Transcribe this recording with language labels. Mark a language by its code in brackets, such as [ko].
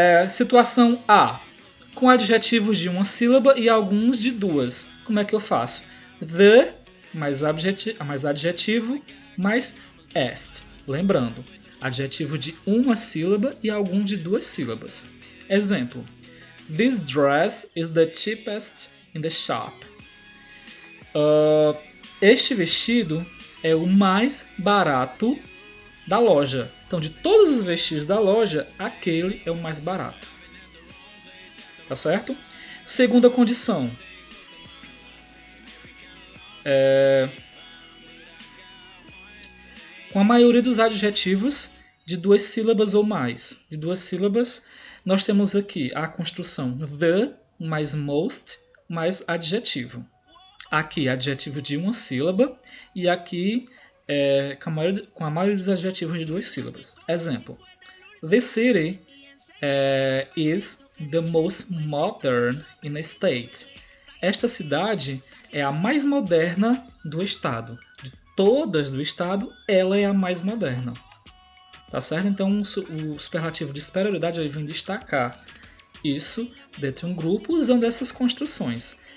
[pt] Situação A. Com adjetivos de uma sílaba e alguns de duas. Como é que eu faço? The, mais adjetivo, mais est. Lembrando, adjetivo de uma sílaba e algum de duas sílabas. Exemplo. [en] This dress is the cheapest in the shop. [pt] Este vestido é o mais barato da loja. Então, de todos os vestidos da loja, aquele é o mais barato. Tá certo? Segunda condição. Com a maioria dos adjetivos de duas sílabas ou mais. De duas sílabas, nós temos aqui a construção the mais most mais adjetivo. Aqui, adjetivo de uma sílaba e aqui com a maioria dos adjetivos de duas sílabas. Exemplo. [en] The city is the most modern in the state. [pt] Esta cidade é a mais moderna do estado. De todas do estado, ela é a mais moderna. Tá certo? Então, o superlativo de superioridade vem destacar isso dentro de um grupo usando essas construções.